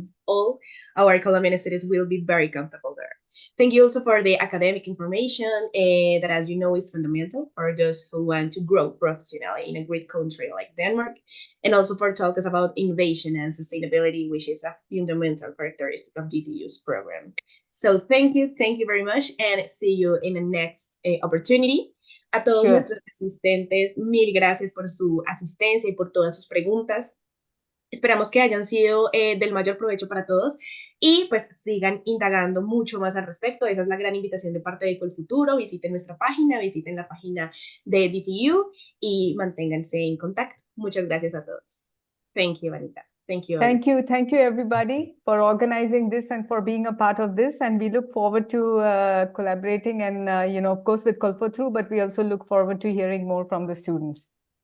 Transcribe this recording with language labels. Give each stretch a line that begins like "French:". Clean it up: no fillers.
English: all our Colombian students will be very comfortable there. Thank you also for the academic information that, as you know, is fundamental for those who want to grow professionally in a great country like Denmark, and also for talking about innovation and sustainability, which is a fundamental characteristic of DTU's program. So thank you very much, and see you in the next opportunity.
Spanish: A todos nuestros asistentes, mil gracias por su asistencia y por todas sus preguntas. Esperamos que hayan sido del mayor provecho para todos y pues sigan indagando mucho más al respecto. Esa es la gran invitación de parte de COLFUTURO. Visiten nuestra página, visiten la página de DTU y manténganse en contacto. Muchas gracias a todos.
English: Thank you, Anita. Thank you. Thank you. Thank you, everybody, for organizing this and for being a part of this. And we look forward to collaborating and, of course, with COLFUTURO, but we also look forward to hearing more from the students.